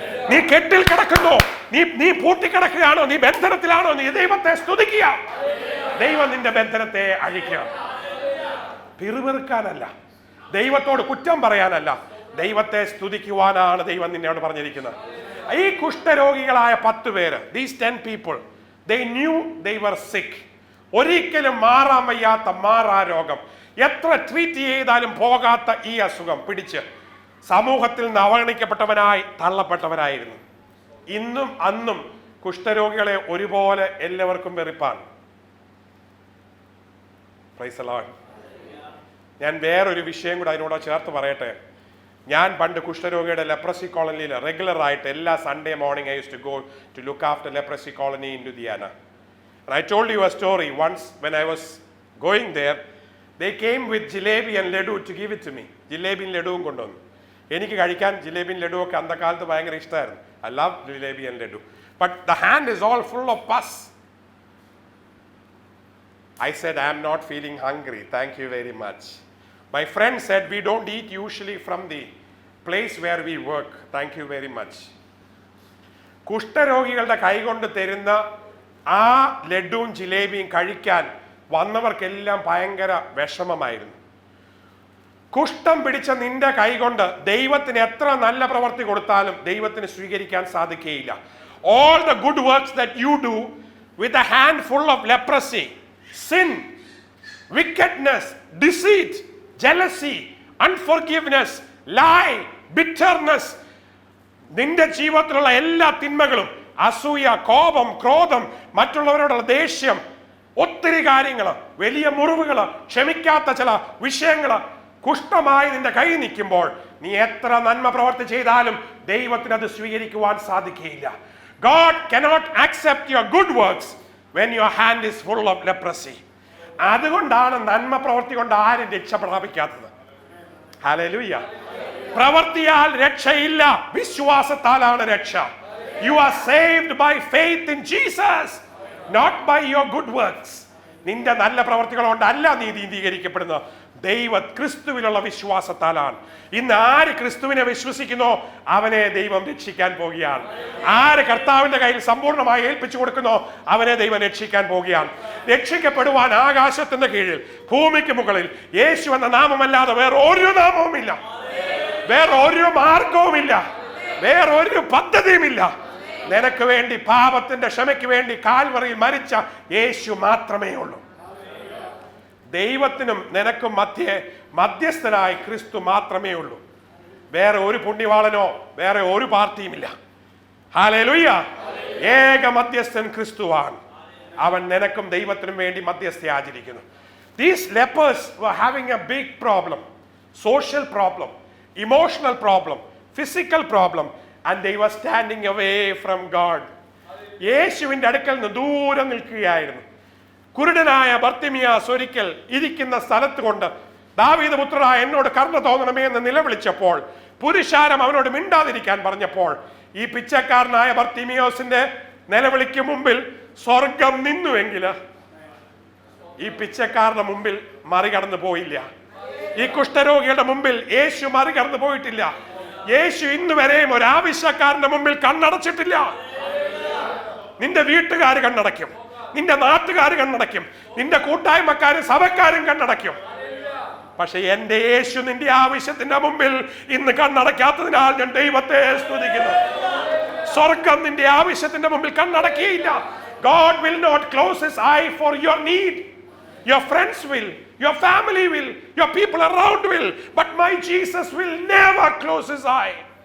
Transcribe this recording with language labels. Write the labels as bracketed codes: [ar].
[ml] നീ കെട്ടിൽ കിടക്കുന്നോ? നീ പൂട്ടിക്കിടക്കുകയാണോ? നീ ബന്ധനത്തിലാണോ? നീ ദൈവത്തെ സ്തുതിക്കുക. ദൈവം നിന്റെ ബന്ധനത്തെ അഴിക്കുക. പിറുപിറുക്കാനല്ല, ദൈവത്തോട് കുറ്റം പറയാനല്ല, ദൈവത്തെ സ്തുതിക്കുവാനാണ് ദൈവം നിന്നോട് പറഞ്ഞിരിക്കുന്നത്. ഈ കുഷ്ഠരോഗികളായ 10 പേര്, [en] these 10 people, they knew they were sick. [ml] ഒരിക്കലും മാറാൻ വയ്യാത്ത മാറാരോഗം, എത്ര ട്രീറ്റ് ചെയ്താലും പോകാത്ത ഈ അസുഖം പിടിച്ച് സമൂഹത്തിൽ നിന്ന് അവഗണിക്കപ്പെട്ടവനായി തള്ളപ്പെട്ടവരായിരുന്നു. ഇന്നും അന്നും കുഷ്ഠരോഗികളെ ഒരുപോലെ എല്ലാവർക്കും വെറുപ്പാണ്. Praise the Lord. ഞാൻ വേറൊരു വിഷയം കൂടെ അതിനോട് ചേർത്ത് പറയട്ടെ. ഞാൻ പണ്ട് കുഷ്ഠരോഗിയുടെ ലെപ്രസി കോളനിയിൽ റെഗുലർ ആയിട്ട് എല്ലാ [en] Sunday morning I used to go to look after leprosy colony in Ludhiana. And I told you a story once when I was going there. They came with jalebi and laddu to give it to me. [ml] ജിലേബിയും ലഡുവും കൊണ്ടുവന്നു. എനിക്ക് കഴിക്കാൻ ജിലേബിയും ലഡു ഒക്കെ അന്നക്കാലത്ത് ഭയങ്കര ഇഷ്ടമായിരുന്നു. [en] I love jalebi and laddu. But the hand is all full of pus. I said, I am not feeling hungry. Thank you very much. My friend said, we don't eat usually from the place where we work. Thank you very much. [ml] കുഷ്ഠരോഗികളുടെ കൈകൊണ്ട് തരുന്ന ആ ലഡുവും ജിലേബിയും കഴിക്കാൻ വന്നവർക്കെല്ലാം ഭയങ്കര വിഷമമായിരുന്നു. കുഷ്ഠം പിടിച്ച നിന്റെ കൈകൊണ്ട് ദൈവത്തിന് എത്ര നല്ല പ്രവൃത്തി കൊടുത്താലും ദൈവത്തിന് സ്വീകരിക്കാൻ സാധിക്കുകയില്ല. [en] All the good works that you do with a hand full of leprosy, sin, wickedness, deceit, jealousy, unforgiveness, lie, bitterness, [ml] നിന്റെ ജീവിതത്തിലുള്ള എല്ലാ തിന്മകളും, അസൂയ, കോപം, ക്രോധം, മറ്റുള്ളവരോടുള്ള ദേഷ്യം, ഒത്തിരി കാര്യങ്ങൾ, വലിയ മുറിവുകൾ, ക്ഷമിക്കാത്ത ചില വിഷയങ്ങൾ കുഷ്ഠമായി നിന്റെ കൈ നിൽക്കുമ്പോൾ നീ എത്ര നന്മ പ്രവർത്തി ചെയ്താലും ദൈവത്തിന് അത് സ്വീകരിക്കുവാൻ സാധിക്കുകയില്ല. [en] God cannot accept your good works when your hand is full of leprosy. [ml] അതുകൊണ്ടാണ് നന്മ പ്രവൃത്തി കൊണ്ട് ആരും രക്ഷ പ്രാപിക്കാത്തത്. ഹല്ലേലൂയ. പ്രവൃത്തിയാൽ രക്ഷയില്ല, വിശ്വാസത്താലാണ് രക്ഷ. [en] You are saved by faith in Jesus, not by your good works. [ml] നിന്റെ നല്ല പ്രവർത്തികൾ കൊണ്ടല്ല നീ നീതീകരിക്കപ്പെടുന്നത്, ദൈവ ക്രിസ്തുവിലുള്ള വിശ്വാസത്താലാണ്. ഇന്ന് ആര് ക്രിസ്തുവിനെ വിശ്വസിക്കുന്നോ അവനെ ദൈവം രക്ഷിക്കാൻ പോകുകയാണ്. ആര് കർത്താവിന്റെ കയ്യിൽ സമ്പൂർണ്ണമായി ഏൽപ്പിച്ചു കൊടുക്കുന്നോ അവനെ ദൈവം രക്ഷിക്കാൻ പോകുകയാണ്. രക്ഷിക്കപ്പെടുവാൻ ആകാശത്തിന്റെ കീഴിൽ ഭൂമിക്ക് മുകളിൽ യേശു എന്ന നാമമല്ലാതെ വേറൊരു നാമവുമില്ല, വേറൊരു മാർഗവുമില്ല, വേറൊരു പദ്ധതിയുമില്ല. നിനക്ക് വേണ്ടി പാപത്തിന്റെ ക്ഷമയ്ക്ക് വേണ്ടി കാൽവറിയിൽ മരിച്ച യേശു മാത്രമേ ഉള്ളൂ. ദൈവത്തിനും നിനക്കും മധ്യസ്ഥനായി ക്രിസ്തു മാത്രമേ ഉള്ളൂ. വേറെ ഒരു പുണ്യവാളനോ വേറെ ഒരു പാർട്ടിയുമില്ല. ഹല്ലേലൂയ. ഏക മധ്യസ്ഥൻ ക്രിസ്തുവാണ്. അവൻ നിനക്കും ദൈവത്തിനും വേണ്ടി മധ്യസ്ഥ ആചരിക്കുന്നു. [en] These lepers were having a big problem, social problem, emotional problem, physical problem, and they were standing away from God. [ml] യേശുവിന്റെ അടുക്കൽ നിന്ന് ദൂരെ നിൽക്കുകയായിരുന്നു. കുരുടനായ ബർത്തിമിയാസ് ഒരിക്കൽ ഇരിക്കുന്ന സ്ഥലത്ത് കൊണ്ട് ദാവീദ് പുത്രനായ എന്നോട് കരുണ തോന്നണമേ എന്ന് നിലവിളിച്ചപ്പോൾ പുരുഷാരം അവനോട് മിണ്ടാതിരിക്കാൻ പറഞ്ഞപ്പോൾ ഈ പിച്ചക്കാരനായ ബർത്തിമിയോസിന്റെ നിലവിളിക്ക് മുമ്പിൽ സ്വർഗം നിന്നുവെങ്കിൽ ഈ പിച്ചക്കാരന്റെ മുമ്പിൽ മറികടന്നു പോയില്ല. ഈ കുഷ്ഠരോഗിയുടെ മുമ്പിൽ യേശു മറികടന്നു പോയിട്ടില്ല. യേശു ഇന്ന് വരെയും ഒരു ആവശ്യക്കാരന്റെ മുമ്പിൽ കണ്ണടച്ചിട്ടില്ല. നിന്റെ വീട്ടുകാർ കണ്ണടയ്ക്കും, നിന്റെ നാട്ടുകാർ കണ്ണടയ്ക്കും, നിന്റെ കൂട്ടായ്മക്കാരും സഭക്കാരും കണ്ണടയ്ക്കും. പക്ഷെ എന്റെ യേശു നിന്റെ ആവശ്യത്തിന്റെ മുമ്പിൽ ഇന്ന് കണ്ണടയ്ക്കാത്തതിനാൽ ഞാൻ ദൈവത്തെ സ്തുതിക്കുന്നു. സ്വർഗം നിന്റെ ആവശ്യത്തിന്റെ മുമ്പിൽ കണ്ണടക്കിയില്ല. [en] God will not close his eye for your need. Your friends will, your family will, your people around will, but my Jesus will never close his eye.